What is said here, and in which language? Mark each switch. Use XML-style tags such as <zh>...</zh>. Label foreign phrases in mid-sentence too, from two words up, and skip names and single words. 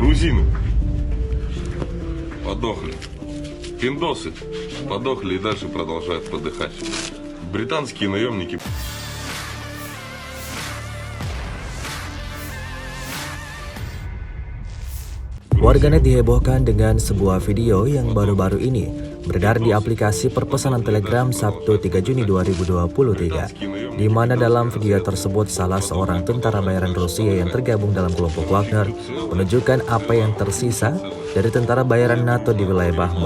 <ru>грузины подохли. Пиндосы подохли и дальше продолжают подыхать. Британские наемники.</ru> <id>Warganet dihebohkan dengan sebuah video yang baru-baru ini beredar di aplikasi perpesanan Telegram Sabtu 3 Juni 2023, di mana dalam video tersebut salah seorang tentara bayaran Rusia yang tergabung dalam kelompok Wagner menunjukkan apa yang tersisa dari tentara bayaran NATO di wilayah Bakhmut.</id>